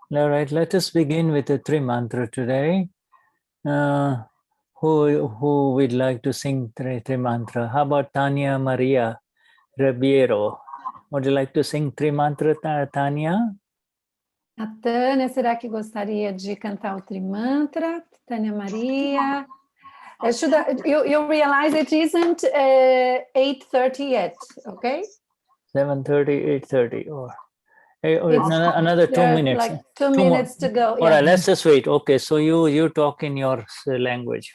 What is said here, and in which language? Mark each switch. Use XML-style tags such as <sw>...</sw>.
<en>All right, let us begin with the three mantra today. Who would like to sing three mantra? How about Tanya Maria Ribeiro? Would you like to sing three mantra, Tanya?</en> <pt>A Tânia, será que gostaria de cantar o Trimantra? Tânia Maria.</pt> <en>You realize it isn't 8:30 yet, okay? 7:30, 8:30, or another 2 minutes. Like 2 minutes to go. All right, let's just wait. Okay, so you talk in your language.</en>